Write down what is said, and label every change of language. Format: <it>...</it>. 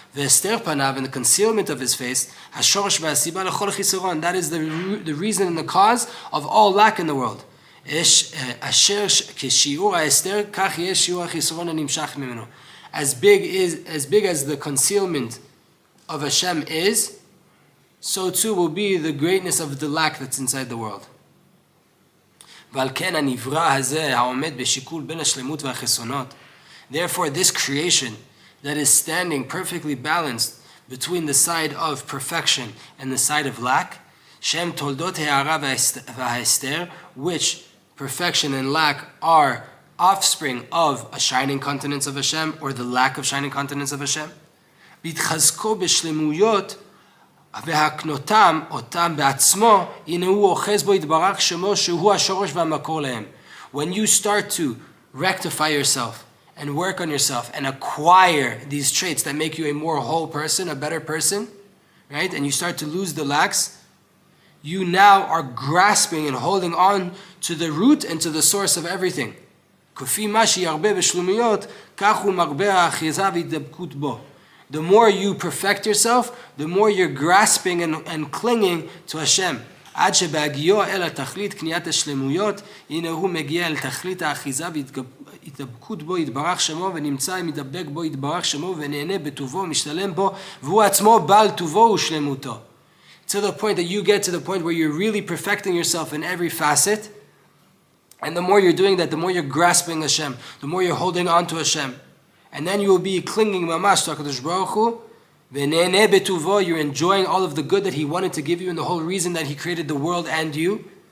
<en>And the concealment of His face, that is the reason and the cause of all lack in the world.</en> <he>אשר כשיעור ההסתר, כך יהיה שיעור החיסרון הנמשך ממנו.</he> <en>As big as the concealment of Hashem is, so too will be the greatness of the lack that's inside the world.</en> <he>ועל כן הנברא הזה העומד בשיקול בין השלמות והחסרונות.</he> <en>Therefore, this creation that is standing perfectly balanced between the side of perfection and the side of lack,</en> <he>Shem toldot ha'ara v'ha'ester,</he> <en>which perfection and lack are offspring of a shining countenance of Hashem or the lack of shining countenance of Hashem.</en> <he>בהתחזקו בשלמויות והקנותם אותם בעצמו, הנה הוא אוחז בו יתברך שמו שהוא השורש והמקור להם.</he> <en>When you start to rectify yourself and work on yourself and acquire these traits that make you a more whole person, a better person, right? And you start to lose the lacks, you now are grasping and holding on to the root and to the source of everything.</en> <he>כפי מה שירבה בשלומיות, כך הוא מרבה האחיזה והתדבקות בו.</he> <en>The more you perfect yourself, the more you're grasping and clinging to Hashem.</en> <he>עד שבהגיעו אל התכלית קניית השלמויות, הנה הוא מגיע אל תכלית האחיזה והתדבקות בו יתברך שמו, ונמצא מדבק בו יתברך שמו, ונהנה בטובו, משתלם בו, והוא עצמו בעל טובו ושלמותו.</he> <en>To the point that you get to the point where you're really perfecting yourself in every facet, and the more you're doing that, the more you're grasping Hashem, the more you're holding on to Hashem. And then you will be clinging mamash to HaKadosh Baruch Hu,</en> <he>v'neheh betuvo,</he> <en>you're enjoying all of the good that He wanted to give you and the whole reason that He created the world and you.</en>